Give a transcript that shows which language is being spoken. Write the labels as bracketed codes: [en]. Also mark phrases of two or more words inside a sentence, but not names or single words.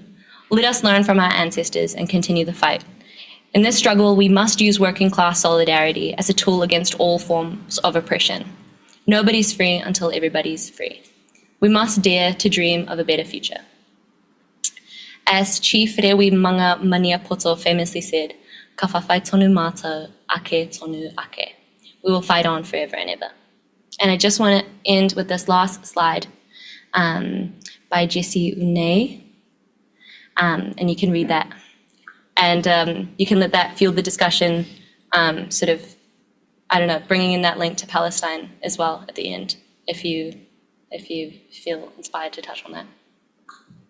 [en] Let us learn from our ancestors and continue the fight. In this struggle, we must use working class solidarity as a tool against all forms of oppression. Nobody's free until everybody's free. We must dare to dream of a better future. As Chief Rewi Manga Maniapoto famously said, [mi] "Ka whawhai tonu mātou, ake tonu ake." [en] We will fight on forever and ever. And I just want to end with this last slide by Jesse Unai. and you can read that. And you can let that fuel the discussion, sort of, I don't know, bringing in that link to Palestine as well at the end, if you feel inspired to touch on that.